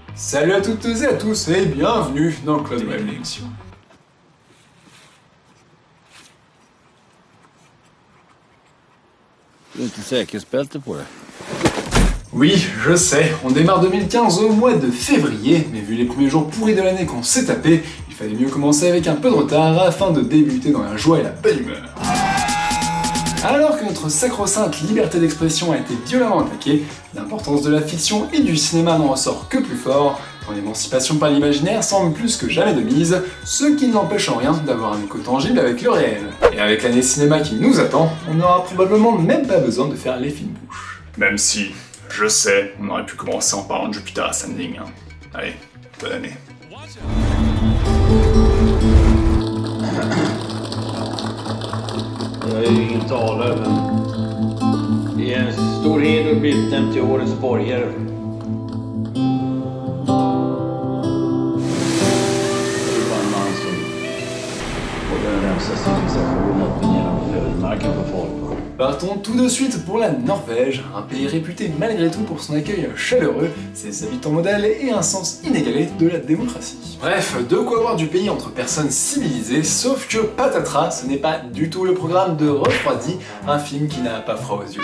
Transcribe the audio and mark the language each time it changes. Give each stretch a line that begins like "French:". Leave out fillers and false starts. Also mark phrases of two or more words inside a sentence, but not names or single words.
French: Salut à toutes et à tous et bienvenue dans le Club Web l'émission.
Swedish: Du har inte säkerhetsbälte på dig.
French: Oui, je sais, on démarre 2015 au mois de février, mais vu les premiers jours pourris de l'année qu'on s'est tapé, il fallait mieux commencer avec un peu de retard afin de débuter dans la joie et la bonne humeur. Alors que notre sacro-sainte liberté d'expression a été violemment attaquée, l'importance de la fiction et du cinéma n'en ressort que plus fort, quand l'émancipation par l'imaginaire semble plus que jamais de mise, ce qui n'empêche en rien d'avoir un écho tangible avec le réel. Et avec l'année cinéma qui nous attend, on n'aura probablement même pas besoin de faire les fines bouches. Même si, je sais, on aurait pu commencer en parlant de Jupiter Ascending. Allez, bonne année.
Swedish: Jag är ju ingen talare, men det är en stor heder att bli utnämnd till årets borgare. Det är bara en man som håller den hemska civilisationen uppe genom ödemarken på folk.
French: Partons tout de suite pour la Norvège, un pays réputé malgré tout pour son accueil chaleureux, ses habitants modèles et un sens inégalé de la démocratie. Bref, de quoi voir du pays entre personnes civilisées, sauf que patatras, ce n'est pas du tout le programme de Refroidi, un film qui n'a pas froid aux yeux.